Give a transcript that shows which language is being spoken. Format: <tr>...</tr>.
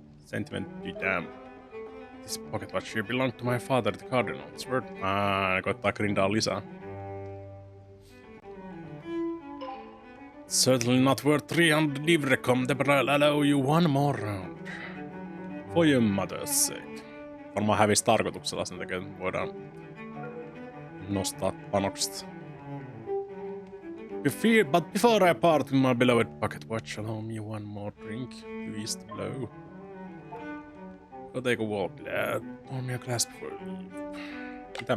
<en>Sentiment be damned. This pocket watch here belonged to my father, the Cardinal. It's worth...</en> <fi>koittaa grindaa lisää.</fi> <en>Certainly not worth 300 livres, comte, but I'll allow you one more round. For your mother's sake.</en> <fi>Varmaan hävisi tarkoituksella sen takia, että voidaan nostaa panokset.</fi> <en>But before I part with my beloved pocket watch, allow me one more drink to ease the blow. Go take a walk, lad. Pour me a glass before you leave.</en>